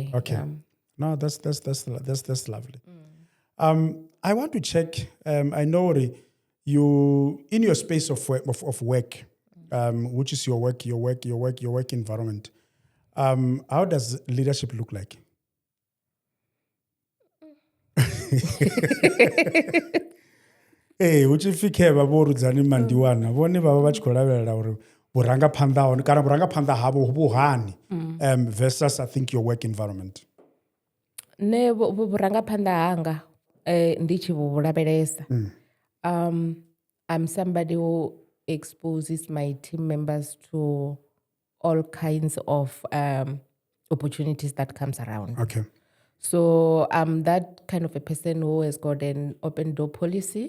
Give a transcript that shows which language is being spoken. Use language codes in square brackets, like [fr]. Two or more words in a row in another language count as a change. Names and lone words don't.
[en] Okay. Yeah. No, that's lovely. I want to check. I know you in your space of work, which is your work environment. How does leadership look like? [ve] Hey, uchifike babo Rudzani Mandiwana, bone baba vachikolavera uri vurangaphanḓa kana vurangaphanḓa havho vhu hani [en] versus I think your work environment? [ve] Ne vurangaphanḓa hanga ndi tshi vhu lavhelesa. [en] I'm somebody who exposes my team members to all kinds of opportunities that comes around. Okay. So I'm that kind of a person who has got an open door policy.